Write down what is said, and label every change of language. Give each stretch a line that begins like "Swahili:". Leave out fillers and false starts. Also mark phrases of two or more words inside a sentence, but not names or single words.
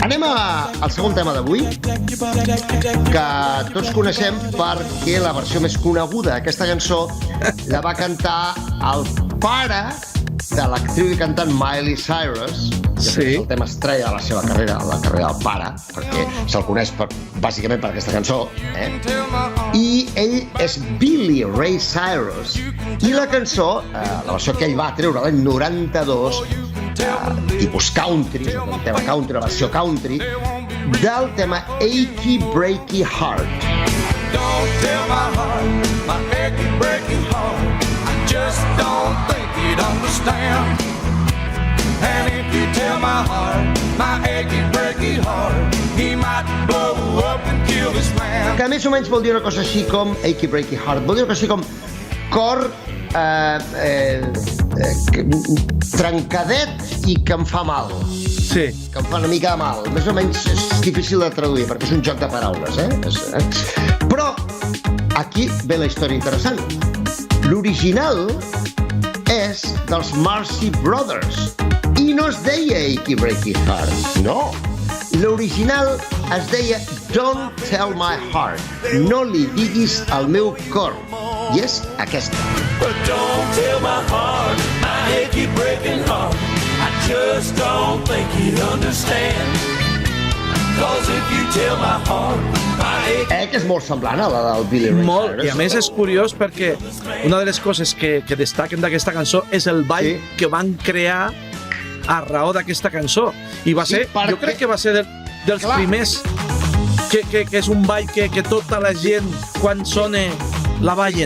Catalan: Anem al segon tema d'avui, que tots coneixem perquè la versió més coneguda d'aquesta cançó la va cantar el pare de l'actriu i cantant Miley Cyrus, que és el tema estrella de la seva carrera, la carrera del pare, perquè se'l coneix bàsicament per aquesta cançó, i ell és Billy Ray Cyrus, i la cançó, la versió que ell va treure l'any 92, tipus country, un tema country, la versió country, del tema Achy Breaky Heart.
English: Don't tell my heart, my achy breaky heart, I just don't think you'd understand. And if you tell my heart, my achy breaky heart, he might blow up and kill this man.
Catalan: Que més o menys vol dir una cosa així com Achy Breaky Heart, vol dir una cosa així com cor trencadet i que em fa mal. Sí. Que em fa una mica de mal. Més o menys és difícil de traduir perquè és un joc de paraules, Però aquí ve la història interessant. L'original és dels Marcy Brothers i no es deia Achy Breaky Heart, no. L'original es deia Don't Tell My Heart, no li diguis al meu cor, i és aquesta.
English: But don't tell my heart, my achy breaking heart, I just don't think you'd understand. 'cause if you tell my heart, my aching.
Catalan: Que és molt semblant a la del Billy Ray Molt, Cyrus. i a més és curiós perquè una de les coses que destaquen d'aquesta cançó és el ball Sí. que van crear a raó d'aquesta cançó. I va Sí, ser, perquè- jo crec que va ser dels Clar. primers que és un ball que tota la gent, quan sona, la ballen.